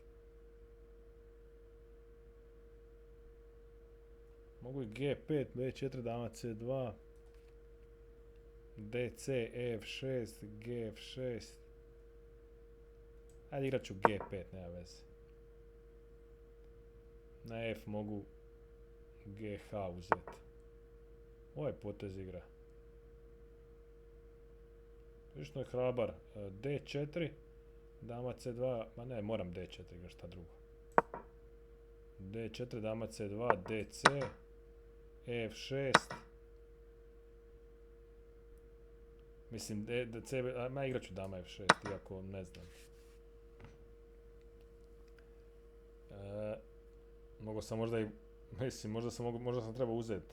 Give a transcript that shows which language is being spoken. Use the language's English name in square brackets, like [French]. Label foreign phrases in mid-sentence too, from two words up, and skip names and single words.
[Croatian] Mogu i G5, B4, dama C2, DC, EF6, GF6. Ajde, igrat ću G5, nema veze. Na F mogu GH uzeti. Ovaj potez igra. Višno je hrabar. D4, dama C2, ma ne, moram D4 igrati, šta drugo. D4, dama C2, DC, EF6. Mislim, ma igrat ću dama F6, iako ne znam. Mogao sam možda i, mislim, možda sam trebao uzeti.